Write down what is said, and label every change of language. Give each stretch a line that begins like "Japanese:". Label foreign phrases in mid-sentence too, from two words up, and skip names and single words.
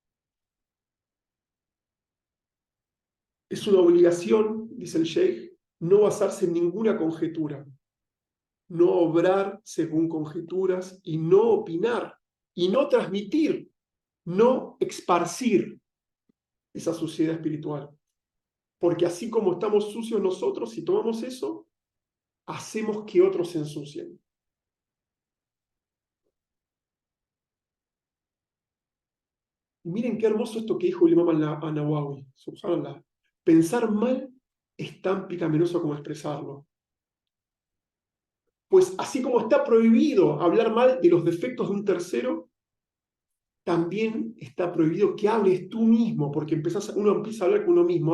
Spanish: Es una obligación, dice el Sheikh, no basarse en ninguna conjetura, no obrar según conjeturas y no opinar y no transmitir, no esparcir esa suciedad espiritual. Porque así como estamos sucios nosotros, si tomamos eso, hacemos que otros se ensucien. Y miren qué hermoso esto que dijo el Imam al-Nawawi, subhanallah. Pensar mal es tan picaminoso como expresarlo. Pues así como está prohibido hablar mal de los defectos de un tercero, también está prohibido que hables tú mismo, porque uno empieza a hablar con uno mismo.